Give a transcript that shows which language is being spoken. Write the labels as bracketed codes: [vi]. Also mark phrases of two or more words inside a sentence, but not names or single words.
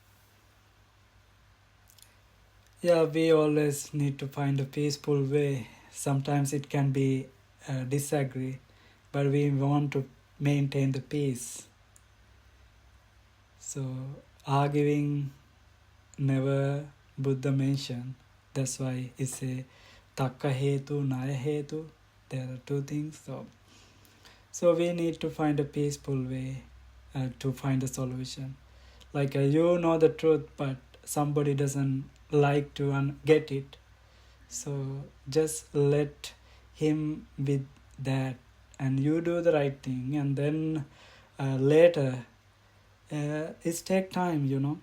[en] Yeah, we always need to find a peaceful way. Sometimes it can be disagree, but we want to maintain the peace. So arguing never Buddha mentioned. That's why it's a [pi] takka hetu, naya hetu. [en] There are two things. So we need to find a peaceful way to find a solution. Like you know the truth, but somebody doesn't like to get it. So just let him with that, and you do the right thing, and then later it take time, you know.